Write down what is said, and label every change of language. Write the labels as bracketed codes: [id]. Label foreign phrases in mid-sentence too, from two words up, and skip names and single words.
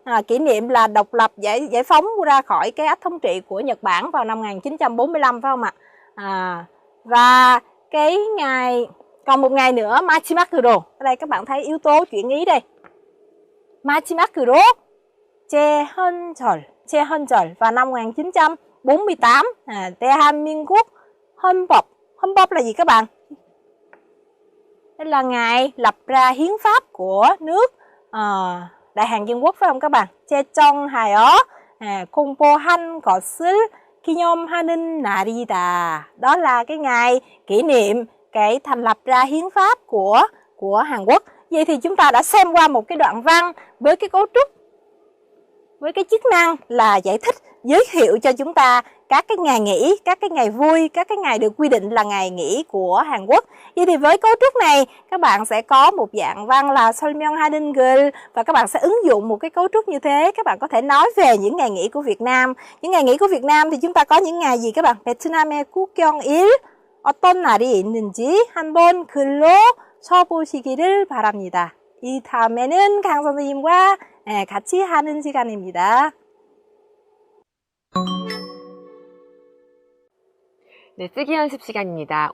[vi] Kỷ niệm là độc lập, giải phóng ra khỏi cái ách thống trị của Nhật Bản vào năm 1945, phải không ạ? Và cái ngày, còn một ngày nữa, Machimakuro. Ở đây các bạn thấy yếu tố chuyển ý đây. Machimakuro Cheonjeol vào năm 1948. [ko] 대한민국 헌법. [vi] 헌법 là gì các bạn? Đây là ngày lập ra hiến pháp của nước Đại Hàn Dân Quốc, phải không các bạn? [ko] 제정하여 공포한 것을 기념하는 날이다. [vi] Đó là cái ngày kỷ niệm cái thành lập ra hiến pháp của Hàn Quốc. Vậy thì chúng ta đã xem qua một cái đoạn văn với cái cấu trúc, với cái chức năng là giải thích, giới thiệu cho chúng ta các cái ngày nghỉ, các cái ngày vui, các cái ngày được quy định là ngày nghỉ của Hàn Quốc. Vậy thì với cấu trúc này, các bạn sẽ có một dạng văn là [ko] 설명하는 글, [vi] và các bạn sẽ ứng dụng một cái cấu trúc như thế. Các bạn có thể nói về những ngày nghỉ của Việt Nam. Những ngày nghỉ của Việt Nam thì chúng ta có những ngày gì các bạn? [ko] 베트남의 국경일, 어떤 날이 있는지 한번 글로 써보시기를 바랍니다. 이 다음에는 강 선생님과 같이 하는 시간입니다. 네, 쓰기 연습 시간입니다.